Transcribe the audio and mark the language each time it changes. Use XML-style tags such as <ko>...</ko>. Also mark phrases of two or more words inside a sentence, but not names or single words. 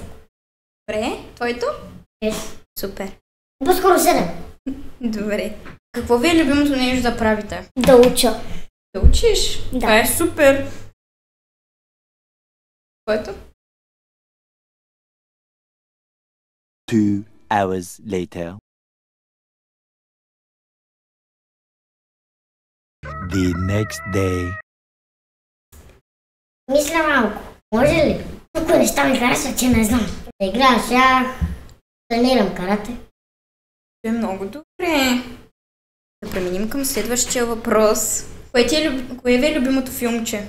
<bg>Добре. Твоето? 6. Супер. По-скоро 7. Добре. Какво ви е любимото нещо да правите? Да уча. Да учиш? Да. Това е супер. Твоето?</bg> <en>2 hours later. The next day.</en> <bg>Мисля малко. Може ли? Тук неща ми харесва, че не знам. Да играя шах, тренирам карате. Това е много добре. Да преминем към следващия въпрос. Кое ви е любимото филмче?</bg>